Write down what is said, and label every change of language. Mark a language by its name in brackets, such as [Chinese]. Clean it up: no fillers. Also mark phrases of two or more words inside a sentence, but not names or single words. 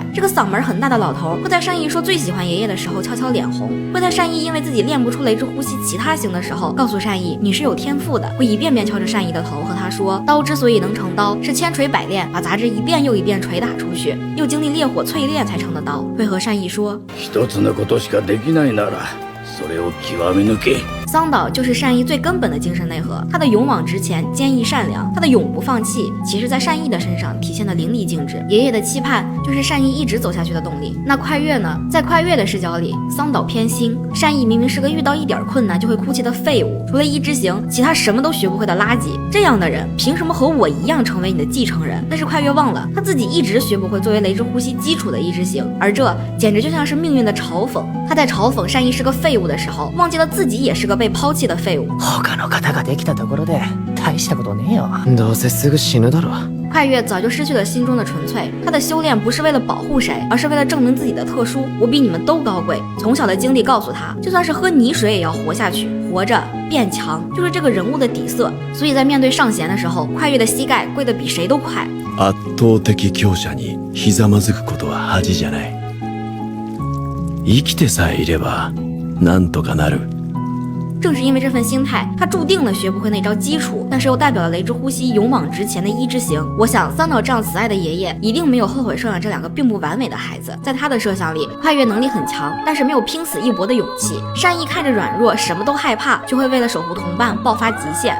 [Chinese] 這個嗓門很大的老頭會在善逸說最喜歡爺爺的時候悄悄臉紅，會在善逸因為自己練不出雷之呼吸其他型的時候告訴善逸你是有天賦的，會一遍遍敲着善逸的頭和他說，刀之所以能成刀，是千錘百煉，把雜質一遍又一遍捶打出去，又經歷烈火淬煉才成的刀。會和善逸說， [Japanese] 一つのことしかできないならそれを極め抜け。 [Chinese] 桑島就是善逸最根本的精神內核，他的勇往直前、堅毅善良，他的永不放棄，其實在善逸的身上體現得淋漓盡致。爺爺的期盼就是善逸一直走下去的動力。那快月呢？在快月的視角裡，桑島偏心，善逸明明是個遇到一點困難就會哭泣的廢物，除了一之行，其他什麼都學不會的垃圾。這樣的人憑什麼和我一樣成為你的繼承人？但是快月忘了，他自己一直學不會作為雷之呼吸基礎的一之行，而這簡直就像是命運的嘲諷。他在嘲諷善逸是個廢物的時候，忘記了自己也是個被拋棄的廢物。 [Japanese] 他の方ができたところで大したことねえよ。どうせすぐ死ぬだろ。 [Chinese] 快月早就失去了心中的純粹，他的修煉不是為了保護誰，而是為了證明自己的特殊。我比你們都高貴。從小的經歷告訴他，就算是喝泥水也要活下去，活着變強，就是這個人物的底色。所以在面對上弦的時候，快月的膝蓋跪得比誰都快。 [Japanese] 圧倒的強者にひざまずくことは恥じゃない。生きてさえいればなんとかなる。 [Chinese] 正是因為這份心態，他注定了學不會那招基礎，但是又代表了雷之呼吸勇往直前的一之行。我想桑島這樣慈愛的爺爺一定沒有後悔收養這兩個並不完美的孩子。在他的設想裡，快月能力很強，但是沒有拼死一搏的勇氣。善逸看着軟弱，什麼都害怕，就會為了守護同伴爆發極限。